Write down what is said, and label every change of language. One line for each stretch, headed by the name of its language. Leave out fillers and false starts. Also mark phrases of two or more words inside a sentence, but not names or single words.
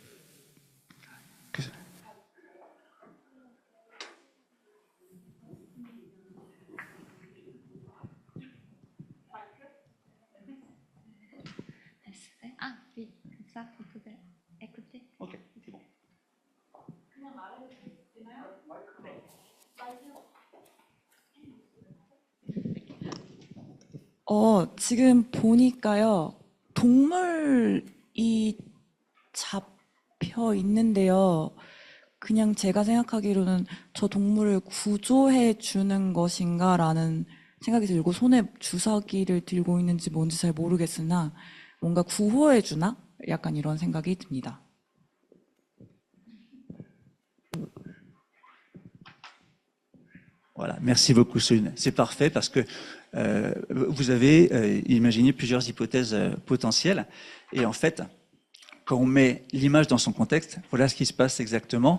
French: Ah oui, comme ça, vous pouvez écouter. Ok, c'est bon.
Korean: 지금 보니까요, 동물이 잡혀 있는데요. 그냥 제가 생각하기로는 저 동물을 구조해 주는 것인가라는 생각이 들고 손에 주사기를 들고 있는지 뭔지 잘 모르겠으나 뭔가 구호해 주나? 약간 이런 생각이 듭니다.
French: Voilà, merci beaucoup, Soune. C'est parfait parce que vous avez imaginé plusieurs hypothèses potentielles. Et en fait, quand on met l'image dans son contexte, voilà ce qui se passe exactement.